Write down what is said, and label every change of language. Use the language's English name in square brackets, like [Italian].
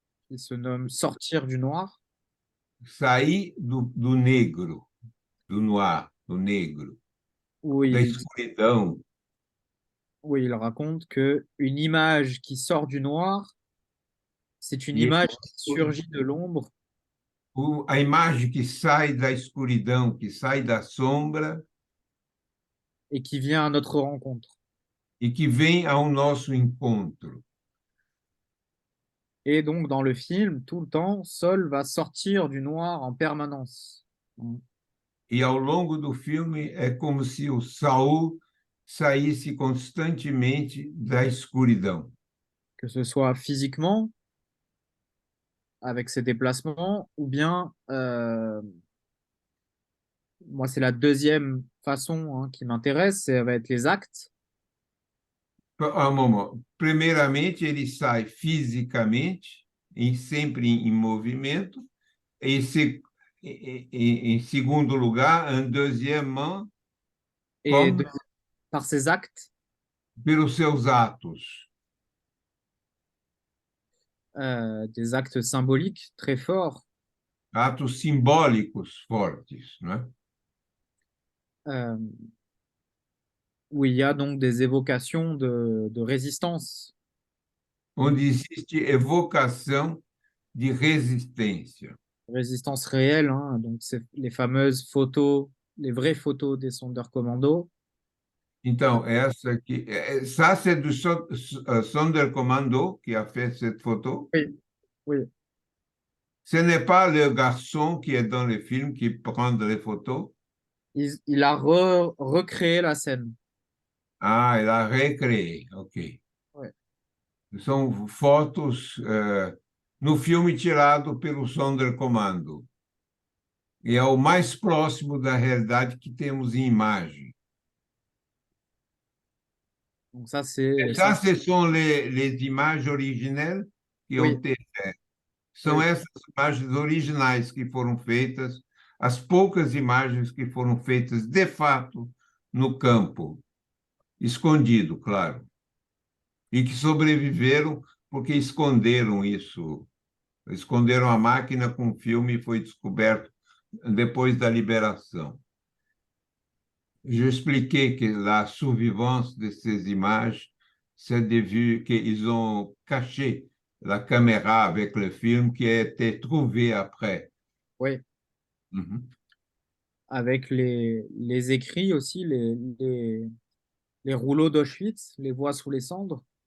[French] Il se nomme Sortir du noir. [Portuguese] Sair do negro, do noir, do negro, da escuridão. [French] Où il raconte que une image qui sort du noir, c'est une image qui surgit de l'ombre. [Portuguese] A imagem que sai da escuridão, que sai da sombra. [French] Et qui vient à notre rencontre. [Portuguese] E que vem ao nosso encontro. [French] Et donc, dans le film, tout le temps, Saul va sortir du noir en permanence. [Portuguese] E ao longo do filme é como se o Saul saísse constantemente da escuridão. [French] Que ce soit physiquement, avec ses déplacements, ou bien, moi, c'est la deuxième façon qui m'intéresse, ça va être les actes. [Portuguese] Um momento. Primeiramente, ele sai fisicamente, sempre em movimento. E em segundo lugar, [French] en deuxièmement, Et [Portuguese] como [French] par ses actes, [Portuguese] pelos seus atos, [French] des actes symboliques très forts, [Portuguese] atos simbólicos fortes, né? [French] euh, où il y a donc des évocations de résistance. [Portuguese] Onde existe evocação de resistência. [French] Résistance réelle, hein, donc c'est les fameuses photos, les vraies photos des Sonderkommando. [Portuguese] Então, essa aqui, [French] ça c'est du Sonderkommando qui a fait cette photo. Oui, oui. Ce n'est pas le garçon qui est dans le film qui prend les photos. Il a recréé la scène. Ah, il a recréé, ok. Ouais. [Portuguese] São fotos no filme tirado pelo Sonderkommando. E é o mais próximo da realidade que temos em imagem. [French] Donc ça, c'est... Ça, ce sont les imagens originales que ont Oui, été faites. [Portuguese] São [French] oui. [Portuguese] essas imagens originais que foram feitas, as poucas imagens que foram feitas de fato no campo, escondido, claro, e que sobreviveram porque esconderam isso, esconderam a máquina com o filme e foi descoberto depois da liberação. [French] Je [Portuguese] expliquei [French] que la survivance de ces images, c'est vu qu'ils ont caché la caméra avec le film qui a été trouvé après. Oui. Mhm. Avec les écrits aussi, les rouleaux d'Auschwitz, les voix sous les cendres.